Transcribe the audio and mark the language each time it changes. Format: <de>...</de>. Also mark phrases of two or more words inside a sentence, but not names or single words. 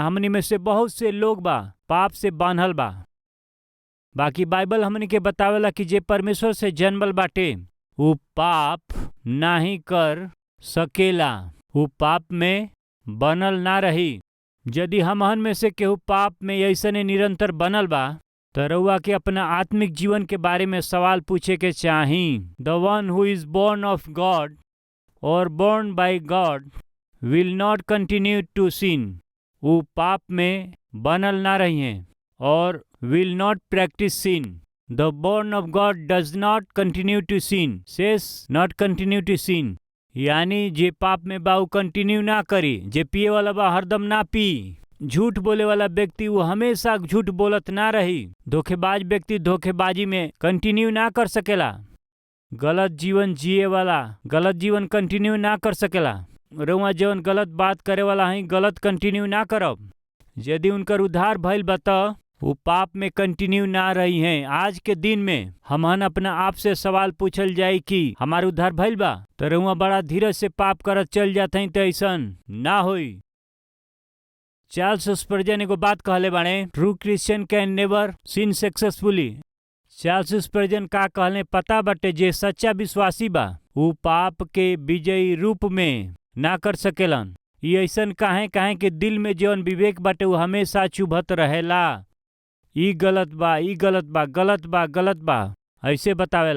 <bho>हमनी में से बहुत से लोग बा पाप से बांधल बा। बाकी बाइबल हमनी के बतावेला कि जे परमेश्वर से जन्मल बाटे उ पाप नाही कर सकेला। उ पाप में बनल ना रही। यदि हमहन में से केहू पाप में ऐसने निरंतर बनल बा तो रउआ के अपना आत्मिक जीवन के बारे में सवाल पूछे के चाही।</bho> <en>the one who is born of God और born by God will not continue to sin.</en> <bho>उ पाप में बनल ना रही हैं और</bho> <en>will not practice sin. The born of God does not continue to sin. Says not continue to sin.</en> <bho>यानी जे पाप में बा उ कंटिन्यू ना करी। जे पिए वाला बा हरदम ना पी। झूठ बोले वाला व्यक्ति वो हमेशा झूठ बोलत ना रही। धोखेबाज व्यक्ति धोखेबाजी में कंटिन्यू ना कर सकेला। गलत जीवन जिए वाला गलत जीवन कंटिन्यू ना कर सकेला। रउआ जवन गलत बात करे वाला है गलत कंटिन्यू ना करब। यदि उनकर उद्धार भइल बा त वो पाप में कंटिन्यू ना रही हैं। आज के दिन में हमहन अपना आप से सवाल पूछल जाए कि हमार उद्धार भइल बा? तो रउआ बड़ा धीरज से पाप करत चल जाते हैं तो ऐसन ना होई। चार्ल्स स्पर्जन एगो बात कहले बाणे,</bho> <en>true Christian can never sin successfully.</en> <bho>चार्ल्स स्पर्जन का कहले पता बाटे? जे सच्चा विश्वासी बा उ पाप के विजयी रूप में ना कर सकेलन। ये ऐसन काहे कि दिल में जौन विवेक बाटे वो हमेशा चुभत रहेला। ई गलत बा, ई गलत बा, गलत बा, गलत बा, ऐसे बतावेला।</bho>